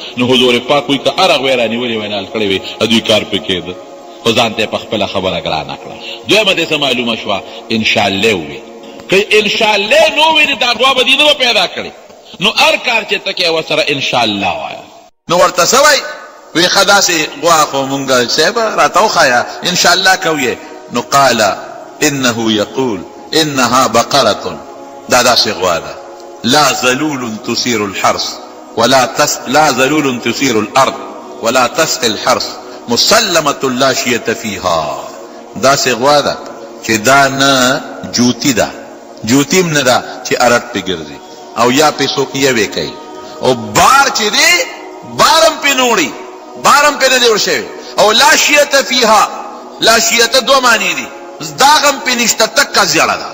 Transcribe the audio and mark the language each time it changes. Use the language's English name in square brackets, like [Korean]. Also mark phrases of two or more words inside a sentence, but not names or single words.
[Pashto] نو حضور پاک وایي که هر هغه یې رانیولې وی نال کړی وی دوی کار پې کېده، خو ځان ته یې په خپله خبره ګرانه کړه. دویمه دې څه معلومه شوه؟ انشاءالله وویل. که انشاءالله نو ویلې دا غوا به دې نه پیدا کړې، نو هر کار چې ته کوې ورسره انشاءالله وایه. نو ورته څه وایي؟ وی ښه داسې غوا خو مونږ صاحب راته وښایه انشاءالله کوې. [Arabic] نو قال انه یقول انها بقرة، [Pashto] دا داسې غوا ده، [Arabic] لا ذلول تثير الحرث لا ذلول تثير الارض ولا تسقي الحرث مسلمة لا شية فيها. [Pashto] داسې غوا ده چې دا نه جوتی ده، جوتی هم نه ده چې ارټ پې ګرځي او یا پې څوک یوې کوي، او بار چې دی بارم پې نه وړي، بارم پې نه دی وړ شوی. او [Arabic] لا شیته فیها، لا شیته [Pashto] دوه معنی دي، داغ هم پې نشته، تکه زیړه ده.